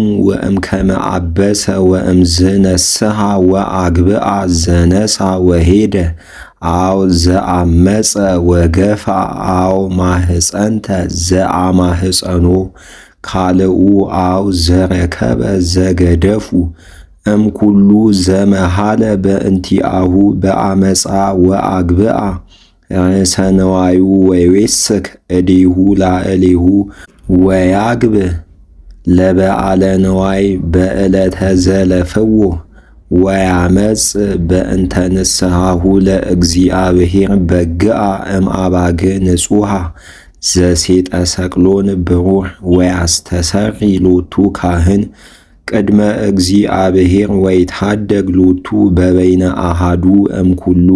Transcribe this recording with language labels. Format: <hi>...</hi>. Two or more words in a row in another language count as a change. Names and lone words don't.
<gez>ወእምከመ አበሰ ወእምዝነስሐ ወአግብአ ዘነሳ ወሄደ አው ዘአመፀ ወገፋ አው ማህፀንተ ዘአማህፀኖ ካልኡ አው ዘረከበ ዘገደፉ እምኩሉ ዘመሃለ በእንቲአሁ በአመፃ ወአግብአ ርእሰነዋዩ ወይዌስክ እዴሁ ላዕሌሁ ወያግብእ ለበዓለ ነዋይ በዕለተ ዘለፍዎ ወያመጽ በእንተ ንስሐሁ ለእግዚአብሔር በግአ እምአባግ ንጹሐ ዘሴጠ ሰቅሎን ብሩር ወያስተሰሪ ሎቱ ካህን ቅድመ እግዚአብሔር ወይትሃደግ ሎቱ በበይነ አሃዱ እምኩሉ</gez>